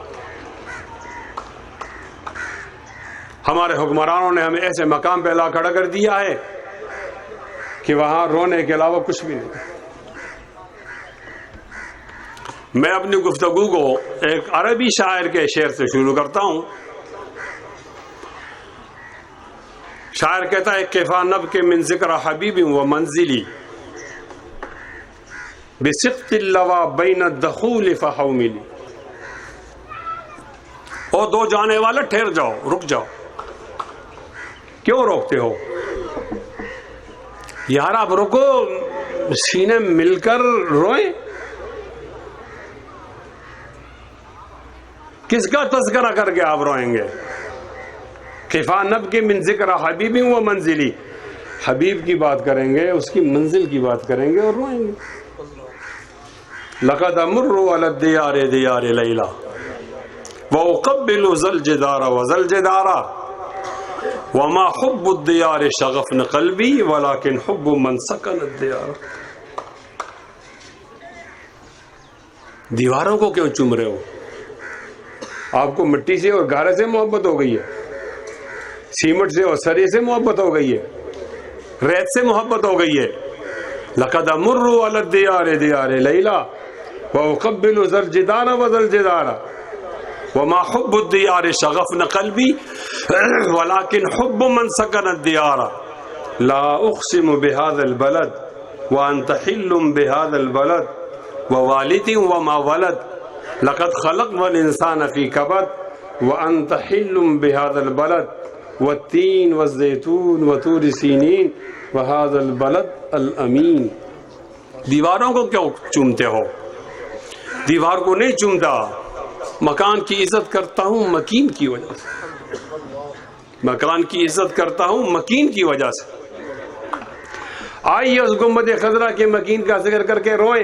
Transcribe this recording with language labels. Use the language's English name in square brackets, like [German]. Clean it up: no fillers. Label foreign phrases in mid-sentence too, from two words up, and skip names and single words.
[Urdu] ہمارے حکمرانوں نے ہمیں ایسے مقام پہ لا کھڑا کر دیا ہے کہ وہاں رونے کے علاوہ کچھ بھی نہیں. میں اپنی گفتگو کو ایک عربی شاعر کے شعر سے شروع کرتا ہوں. شاعر کہتا ہے [Arabic] کیفا نبکی من ذکر حبیب و منزلی بسقط اللوا بین الدخول فحوملی. [Urdu] او دو جانے والے ٹھہر جاؤ، رک جاؤ. کیوں روکتے ہو یار؟ آپ رکو، سینے مل کر روئیں. کس کا تذکرہ کر کے آپ روئیں گے؟ [Arabic] کفا نبکی من ذکر حبیب و منزلی، [Urdu] حبیب کی بات کریں گے، اس کی منزل کی بات کریں گے اور روئیں گے. [Arabic] لقد امر علی الدیار دیار لیلا واقبل ذا الجدار وذا الجدار وما حب الدیار شغفن قلبی ولكن حب من سکن الدیار. [Urdu] دیواروں کو کیوں چوم رہے ہو؟ آپ کو مٹی سے اور گارے سے محبت ہو گئی ہے، سیمنٹ سے اور سری سے محبت ہو گئی ہے، ریت سے محبت ہو گئی ہے. [Arabic] لقد امر علی الدیار دیار لیلا واقبل ذا الجدار وذا الجدار وما حب الدیار شغفن قلبی ولكن حب من سکن الدیار. لا اقسم بهذا البلد وانت حل بهذا البلد ووالد وما ولد لقد خلقنا الانسان في كبد وانت حل بهذا البلد والتين والزيتون وطور سينين وهذا البلد الامين. [Urdu] دیواروں کو کیوں چومتے ہو؟ دیوار کو نہیں چومتا. مکان کی عزت کرتا ہوں مکین کی وجہ سے، مکان کی عزت کرتا ہوں مکین کی وجہ سے. آئیے اس گنبد خضرا کے مکین کا ذکر کر کے روئیں.